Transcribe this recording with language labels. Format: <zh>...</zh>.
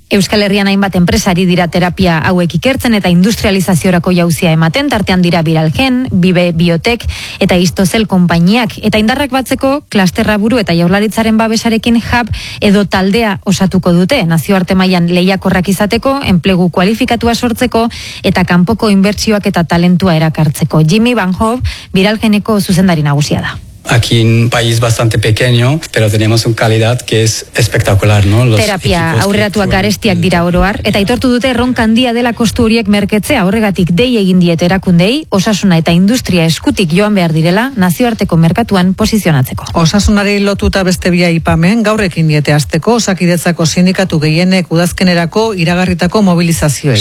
<eu>Euskal Herrian hainbat enpresari dira terapia hauek ikertzen eta industrializaziorako jauzia ematen, tartean dira Biralgen, Bibe Biotek eta Istozel konpainiak, eta indarrak batzeko klasterra buru eta Jaurlaritzaren babesarekin hub edo taldea osatuko dute, nazioarte mailan lehiakorrak izateko, enplegu kualifikatua sortzeko eta kanpoko inbertsioak eta talentua erakartzeko. Jimmy Van Hoff, Biralgeneko zuzendari nagusia da.</eu> <es>Aquí en un país bastante pequeño, pero tenemos una calidad que es espectacular, ¿no?</es> <eu>Los terapia aurreratuak garestiak dira oro har, eta aitortu dute erronka handia dela kostu horiek merketzea, horregatik dei egin diet erakundei, osasuna eta industria eskutik joan behar direla nazioarteko merkatuan posizionatzeko. Osasunari lotuta beste bi aipamen gaur ekin diete hasteko Osakidetzako sindikatu gehienek udazkenerako iragarritako mobilizazioei.</eu>